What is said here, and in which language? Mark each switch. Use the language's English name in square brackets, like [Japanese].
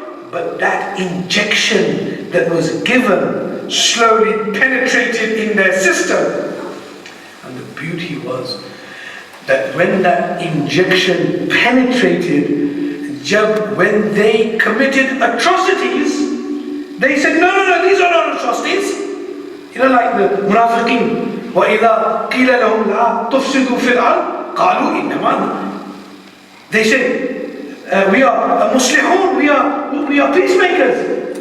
[English] But that injection that was given slowly penetrated in their system. And the beauty was that when that injection penetrated, when they committed atrocities, they said, no, these are not atrocities. You know, like the munafiqeen, [Arabic] وَإِذَا قِيلَ لَهُمْ لَا تُفْسِدُوا فِي الْأَرْضِ قَالُوا إِنَّمَا. [English] They said, we are muslihun, we are peacemakers.